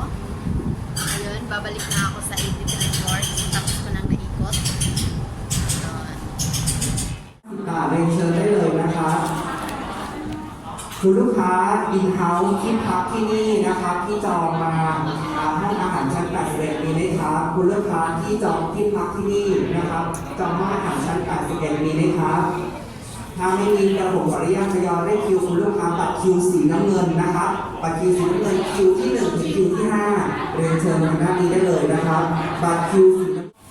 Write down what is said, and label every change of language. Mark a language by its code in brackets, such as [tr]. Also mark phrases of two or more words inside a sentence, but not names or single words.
[tl] Ayun, babalik na ako sa 83 Court. Tapos ko nang naikot. Ayun. [th] เรียนเชิญได้เลยนะครับคุณลูกค้าอินเฮ้าส์ที่พักที่นี่นะครับที่จองมาห้องอาหารชั้น81มีไหมครับคุณลูกค้าที่จองที่พักที่นี่นะครับจองห้องอาหารชั้น81มีไหมครับถ้าไม่มีกระผมขออนุญาตทยอยได้คิวคุณลูกค้าบัตรคิวสีน้ำเงินนะครับบัตรคิวสีน้ำเงินคิวที่1ถึงคิวที่5เรียนเชิญทางด้านนี้ได้เลยนะครับบัตรคิวสีน้ำ